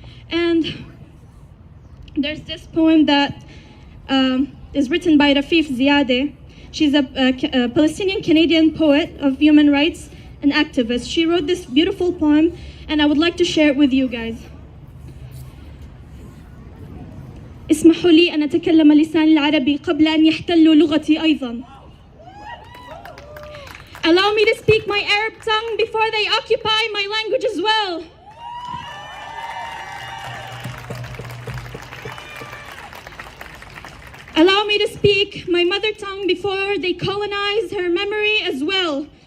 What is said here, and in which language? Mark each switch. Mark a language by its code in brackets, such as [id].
[en] And there's this poem that is written by Rafif Ziadeh. She's a Palestinian-Canadian poet of human rights and activist. She wrote this beautiful poem, and I would like to share it with you guys. [ar] اسمحوا لي أن أتكلم اللسان العربي قبل أن يحتلوا لغتي أيضا. [en] Allow me to speak my Arab tongue before they occupy my language as well. Allow me to speak my mother tongue before they colonize her memory as well.